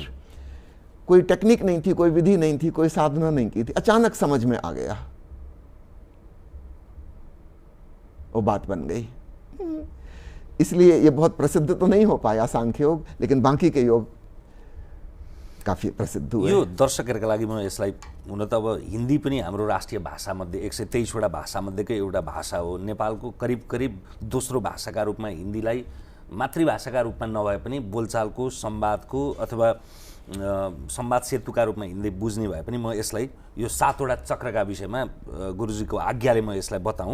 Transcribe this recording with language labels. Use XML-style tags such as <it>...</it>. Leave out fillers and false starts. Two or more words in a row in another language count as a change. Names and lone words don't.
<hi>कोई टेक्निक नहीं थी, कोई विधि नहीं थी, कोई साधना नहीं की थी, अचानक समझ में आ गया, वो बात बन गई। इसलिए ये बहुत प्रसिद्ध तो नहीं हो पाया सांख्य योग, लेकिन बाकी के योग काफी प्रसिद्ध हुए।</hi> <ne>यो दर्शकहरुका लागि म यसलाई हुन त अब हिन्दी पनि हाम्रो राष्ट्रिय भाषामध्ये 123वटा भाषामध्येकै एउटा भाषा हो। नेपालको करिब करिब दोस्रो भाषाका रूपमा हिन्दीलाई मातृभाषाका रूपमा नभए पनि बोलचालको, संवादको अथवा संवाद सेतुका रूपमा हिन्दी बुझ्ने भए पनि म यसलाई यो 7वटा चक्रका विषयमा गुरुजीको आज्ञाले म यसलाई बताऊँ।</ne>